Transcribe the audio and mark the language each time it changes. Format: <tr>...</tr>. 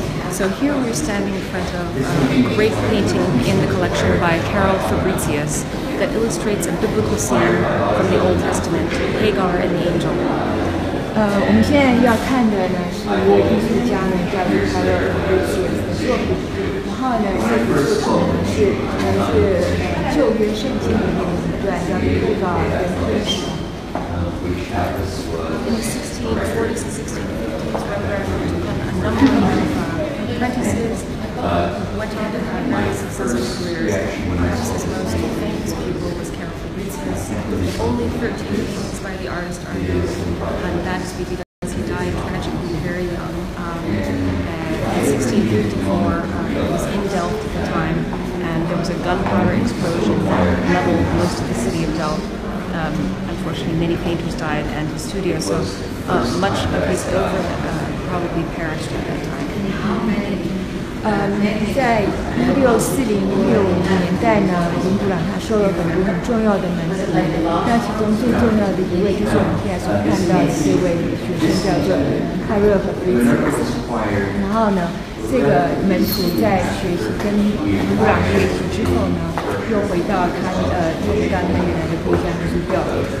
<en>So here we're standing in front of a great painting in the collection by Carol Fabricius that illustrates a biblical scene from the Old Testament, Hagar and the Angel.</en> <zh>我们现在要看的呢是一位艺术家呢叫做 Carol Fabricius 的作品，然后呢这幅作品呢是旧约圣经里面的一段叫做Hagar跟天使。</zh> <en>In the 1640s and 1650s, Rembrandt took on a number of apprentices, went on to have very successful careers. Perhaps his most famous pupil was Carol Fabricius. Only 13 paintings by the artist are known, and that is because he died tragically very young. In 1654, he was in Delft at the time, and there was a gunpowder explosion that leveled most of the city of Delft. Unfortunately, many painters died, and his studio, so much of his oeuvre probably perished at that time.</en> <zh>在1640、1650年代呢，伦勃朗他收了很多很重要的门徒，那其中最重要的一位就是我们现在所看到的这位学生，叫做卡瑞尔和菲茨。然后呢，这个门徒在学习跟伦勃朗学习之后呢，又回到他原来的故乡就是调查。</zh>